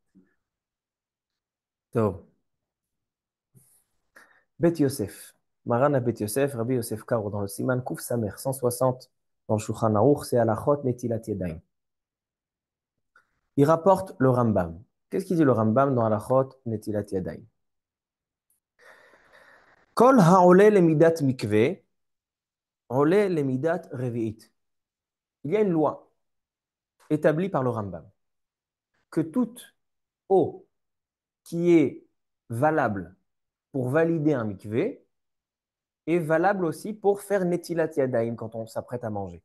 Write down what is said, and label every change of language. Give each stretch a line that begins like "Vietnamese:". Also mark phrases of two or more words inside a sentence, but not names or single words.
French: Donc, Bet Yosef. Maran à Bet Yosef, Rabbi Yosef Karo, dans le Siman Kouf Samer 160, dans le Shulchan Aruch, c'est
Hebrew: הלכות נטילת ידיים.
French: Il rapporte le Rambam. Qu'est-ce qu'il dit le Rambam dans
Hebrew: הלכות נטילת ידיים? כל העולה למדת מקוה עולה למדת רביעית.
French: Il y a une loi établie par le Rambam que toute eau qui est valable pour valider un mikveh est valable aussi pour faire Netilat Yadayim quand on s'apprête à manger.